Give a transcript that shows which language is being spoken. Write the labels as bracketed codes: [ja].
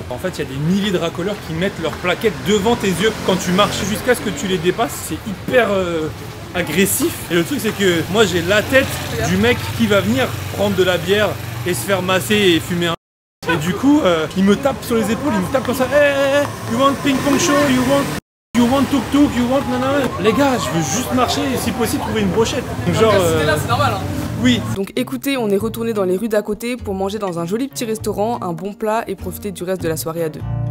[fr] En fait, il y a des milliers de racoleurs qui mettent leurs plaquettes devant tes yeux quand tu marches jusqu'à ce que tu les dépasses. C'est hyper agressif. Et le truc, c'est que moi, j'ai la tête du mec qui va venir prendre de la bière et se faire masser et fumer un. Et du coup, il me tape sur les épaules, il me tape comme ça. [en] Hey, you want ping pong show, you want tuk tuk, you want nanana. [fr] Les gars, je veux juste marcher et si possible trouver une brochette. Donc, genre. C'était là, c'est normal. Hein. Oui. Donc écoutez, on est retourné dans les rues d'à côté pour manger dans un joli petit restaurant, un bon plat et profiter du reste de la soirée à deux.